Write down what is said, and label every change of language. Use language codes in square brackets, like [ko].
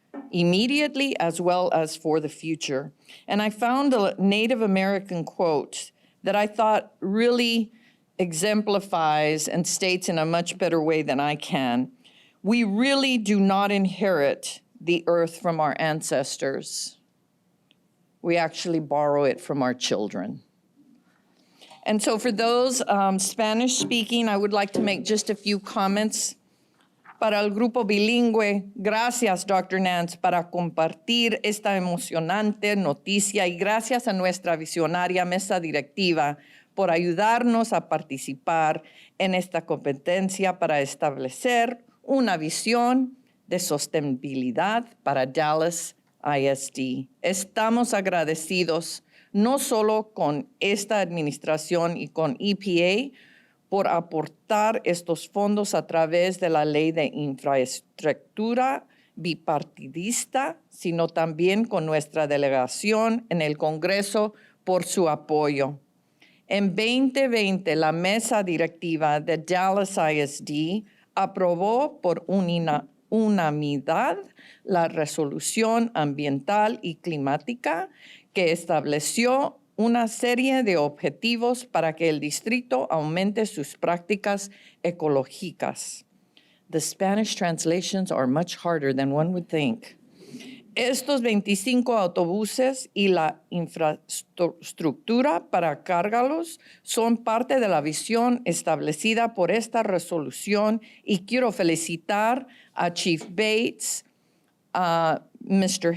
[en] immediately as well as for the future. And I found a Native American quote that I thought really exemplifies and states in a much better way than I can. We really do not inherit the earth from our ancestors. We actually borrow it from our children. And so for those Spanish speaking, I would like to make just a few comments. [es] Para el grupo bilingüe, gracias, Dr. Nance, para compartir esta emocionante noticia y gracias a nuestra visionaria mesa directiva por ayudarnos a participar en esta competencia para establecer una visión de sostenibilidad para Dallas ISD. Estamos agradecidos no solo con esta administración y con EPA, por aportar estos fondos a través de la Ley de Infraestructura bipartidista, sino también con nuestra delegación en el Congreso por su apoyo. En 2020, la mesa directiva de Dallas ISD aprobó por unanimidad la resolución ambiental y climática que estableció una serie de objetivos para que el distrito aumente sus prácticas ecológicas. [en] The Spanish translations are much harder than one would think. [es] Estos 25 autobuses y la infraestructura para cargarlos son parte de la visión establecida por esta resolución y quiero felicitar a Chief Bates, a Mr.